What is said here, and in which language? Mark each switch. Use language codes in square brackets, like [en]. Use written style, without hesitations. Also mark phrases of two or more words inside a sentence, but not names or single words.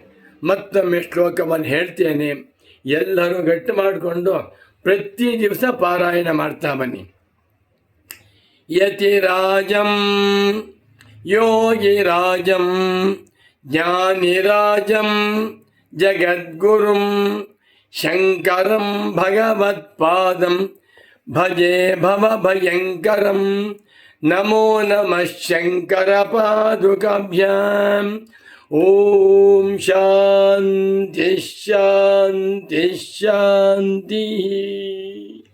[kn] ಮತ್ತೊಮ್ಮೆ ಶ್ಲೋಕವನ್ನು ಹೇಳ್ತೇನೆ. ಎಲ್ಲರೂ ಗಟ್ಟಿ ಮಾಡಿಕೊಂಡು ಪ್ರತಿ ದಿವಸ ಪಾರಾಯಣ ಮಾಡ್ತಾ ಬನ್ನಿ. [sa] ಯತಿರಾಜಂ ಯೋಗಿರಾಜಂ ಜ್ಞಾನಿರಾಜಂ ಜಗದ್ಗುರುಂ ಶಂಕರಂ ಭಗವತ್ಪಾದಂ ಭಜೆ ಭವಭಯಂಕರಂ. ನಮೋ ನಮಃ ಶಂಕರ ಪಾದುಕಾಭ್ಯಾಂ. ಓಂ ಶಾಂತಿ ಶಾಂತಿ ಶಾಂತಿ.